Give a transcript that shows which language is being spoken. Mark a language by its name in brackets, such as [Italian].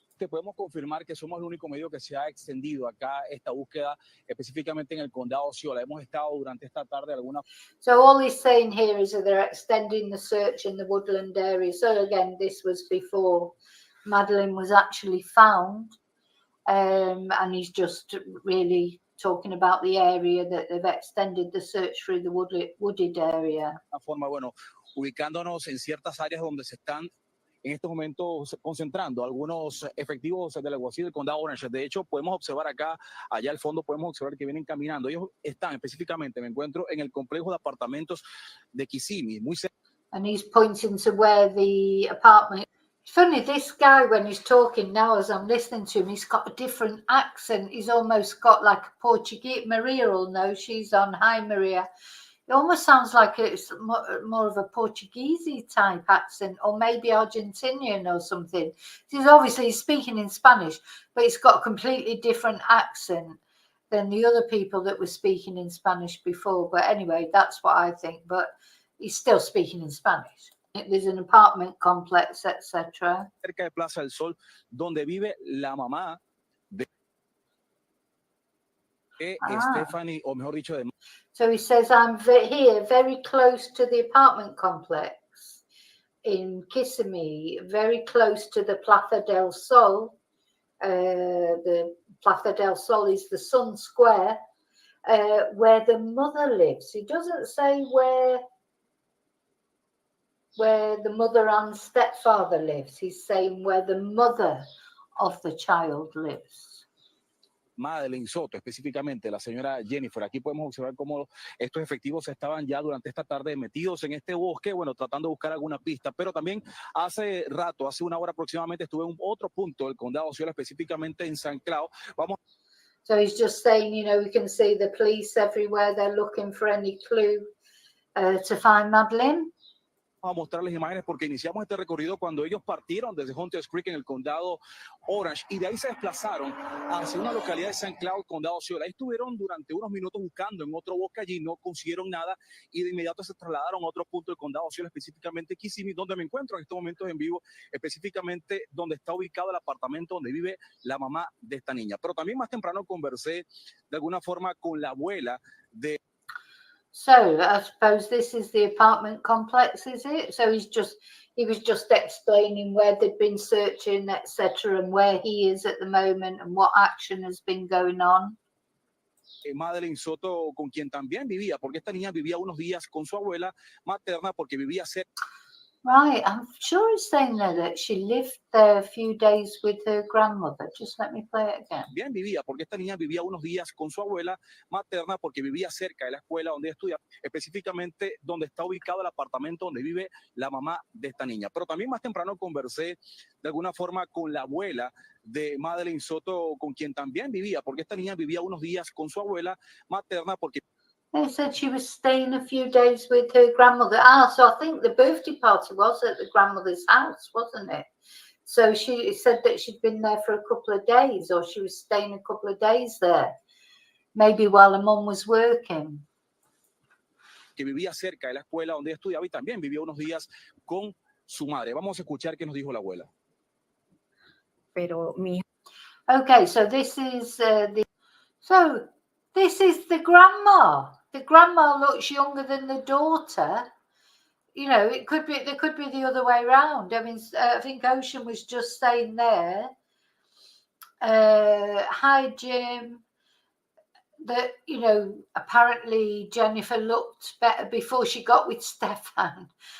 [Spanish] Te podemos confirmar que somos el único medio que se ha extendido acá esta búsqueda específicamente en el condado Osceola. Hemos estado durante esta tarde alguna. [English] So all he's saying here is that they're extending the search in the woodland area. So again, this was before Madeline was actually found, and he's just really talking about the area that they've extended the search through the wooded area. [Spanish] Una forma, bueno, ubicándonos en ciertas áreas donde se están en estos momentos concentrando algunos efectivos del alguacil del condado Orange. De hecho, podemos observar acá, allá al fondo, podemos observar que vienen caminando. Ellos están específicamente, me encuentro en el complejo de apartamentos de Kissimmee, muy cerca. [English] And he's pointing to where the apartment. It's funny, this guy, when he's talking now, as I'm listening to him, he's got a different accent. He's almost got like a Portuguese. Maria will know. She's on. Hi, Maria. It almost sounds like it's more of a Portuguese type accent, or maybe Argentinian or something. He's obviously speaking in Spanish, but it's got a completely different accent than the other people that were speaking in Spanish before. But anyway, that's what I think. But he's still speaking in Spanish. There's an apartment complex, etc. [Spanish] Cerca de Plaza del Sol, donde vive la mamá de Stephanie, o mejor dicho, de. [English] So he says, I'm here, very close to the apartment complex in Kissimmee, very close to the Plaza del Sol. The Plaza del Sol is the Sun Square, where the mother lives. He doesn't say where the mother and stepfather lives. He's saying where the mother of the child lives. [Spanish] Madeline Soto, específicamente la señora Jennifer. Aquí podemos observar cómo estos efectivos estaban ya durante esta tarde metidos en este bosque, bueno, tratando de buscar alguna pista, pero también hace rato, hace una hora aproximadamente, estuve en otro punto del condado Osceola, específicamente en San Cloud. [English] So he's just saying, you know, we can see the police everywhere. They're looking for any clue to find Madeline. [Spanish] Vamos a mostrarles imágenes porque iniciamos este recorrido cuando ellos partieron desde Hunters Creek en el condado Orange y de ahí se desplazaron hacia una localidad de St. Cloud, condado Osceola. Ahí estuvieron durante unos minutos buscando en otro bosque allí, no consiguieron nada y de inmediato se trasladaron a otro punto del condado Osceola, específicamente Kissimmee, donde me encuentro en estos momentos en vivo, específicamente donde está ubicado el apartamento donde vive la mamá de esta niña. Pero también más temprano conversé de alguna forma con la abuela de. [English] So I suppose this is the apartment complex, is it? So he was just explaining where they'd been searching, etc., and where he is at the moment and what action has been going on. [Spanish] Madeline Soto, con quien también vivía, porque esta niña vivía unos días con su abuela materna porque vivía cerca. [English] Right, I'm sure it's saying there that she lived there a few days with her grandmother. Just let me play it again. [Spanish] Bien vivía, porque esta niña vivía unos días con su abuela materna porque vivía cerca de la escuela donde estudia, específicamente donde está ubicado el apartamento donde vive la mamá de esta niña. Pero también más temprano conversé de alguna forma con la abuela de Madeline Soto, con quien también vivía, porque esta niña vivía unos días con su abuela materna porque. [English] They said she was staying a few days with her grandmother. So I think the birthday party was at the grandmother's house, wasn't it? So she said that she'd been there for a couple of days, or she was staying a couple of days there, maybe while her mum was working. [Spanish] Que vivía cerca de la escuela donde estudiaba y también vivía unos días con su madre. Vamos a escuchar qué nos dijo la abuela. Pero mi. [English] Okay, so this is this is the grandma. The grandma looks younger than the daughter. You know, there could be the other way around. I mean, I think Ocean was just saying there, hi, Jim, that, you know, apparently Jennifer looked better before she got with Stefan.